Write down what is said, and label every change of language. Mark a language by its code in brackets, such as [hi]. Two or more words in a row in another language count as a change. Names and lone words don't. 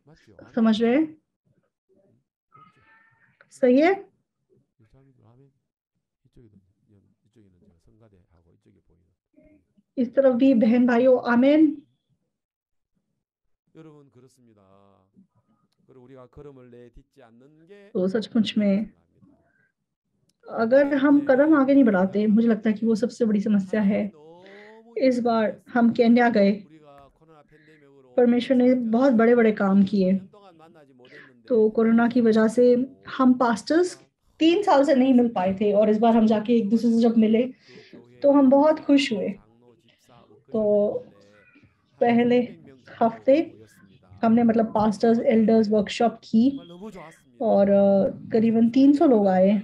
[hi] समझ रहे हैं? सही है। इस तरफ भी बहन भाइयों, आमीन। [ko] 그리고 우리가 걸음을 내딛지 않는 게 [hi] तो सचमुच में [ko] 생각합니다. [hi] अगर हम कदम आगे नहीं बढ़ाते, [ko] 우리가 [hi] मुझे लगता है कि वो सबसे बड़ी समस्या है। [ko] 하나님이 너무 [hi] इस बार [ko] 역사하셨어요. [hi] हम केन्या गए, [ko] 우리가 코로나 팬데믹으로 [hi] परमेश्वर ने बहुत बड़े बड़े काम किए। [ko] 4년 동안 만나지 못했는데 [hi] तो कोरोना की वजह से हम पास्टर्स 3 साल से नहीं मिल पाए थे, और इस बार हम जाके एक दूसरे से जब मिले तो हम बहुत खुश हुए। तो पहले हफ्ते हमने मतलब [en] pastors elders workshop [hi] की और करीबन 300 लोग आए।